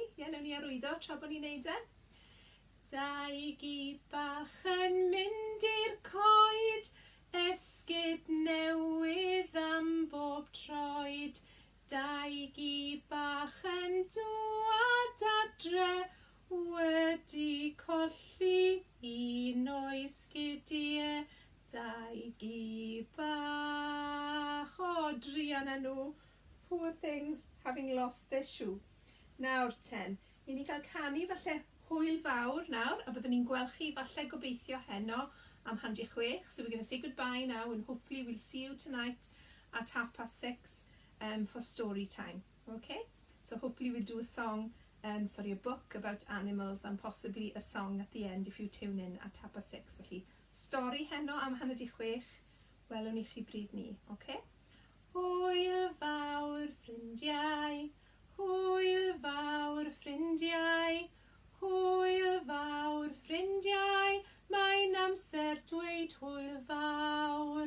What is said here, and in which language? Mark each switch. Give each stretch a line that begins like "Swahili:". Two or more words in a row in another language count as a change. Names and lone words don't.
Welsh: Newn ni arwyddo tra bod ni'n neud e. Dau gi bach yn mynd i'r coed, esgid newydd am bob troed. Dau gi bach yn dŵad adre wedi colli un o'i sgidiau. Dau gi bach. Drian â nhw.
English: Poor things having lost their shoe.
Welsh: Nawr 10. I ni gael canu falle hwyl fawr nawr, a byddwn ni'n gweld chi falle gobeithio heno am 6:30.
English: So we're going to say goodbye now and hopefully we'll see you tonight at 6:30 for story time. Okay? So hopefully we'll do a song, a book about animals and possibly a song at the end if you tune in at 6:30.
Welsh: Felly, stori heno am 6:30. Welwn ni chi bryd ni. Okay? Hwyl fawr ffrindiau. Hwyl fawr ffrindiau, hwyl fawr ffrindiau, mae'n amser dweud hwyl fawr.